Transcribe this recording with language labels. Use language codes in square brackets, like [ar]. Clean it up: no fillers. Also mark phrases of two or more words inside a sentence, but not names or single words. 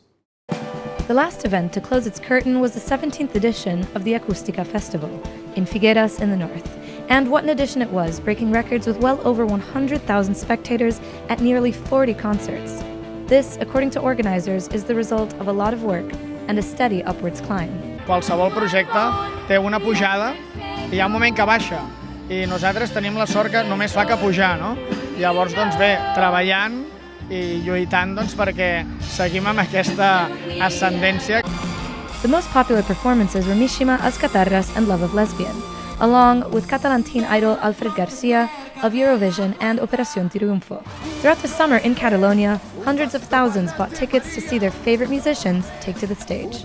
[en] The last event to close its curtain was the 17th edition of the Acústica Festival in Figueras in the north. And what an edition it was, breaking records with well over 100,000 spectators at nearly 40 concerts. This, according to organizers, is the result of a lot of work and a steady upwards climb. [ca] Qualsevol projecte té una pujada i hi ha un moment que baixa. I nosaltres tenim la sort que només fa que pujar, no? Llavors, doncs bé, treballant i lluitant perquè seguim amb aquesta ascendència. [en] The most popular performances were Mishima, As Catarras and Love of Lesbian, along with Catalan teen idol Alfred Garcia of Eurovision and Operación Triunfo. Throughout the summer in Catalonia, hundreds of thousands bought tickets to see their favorite musicians take to the stage.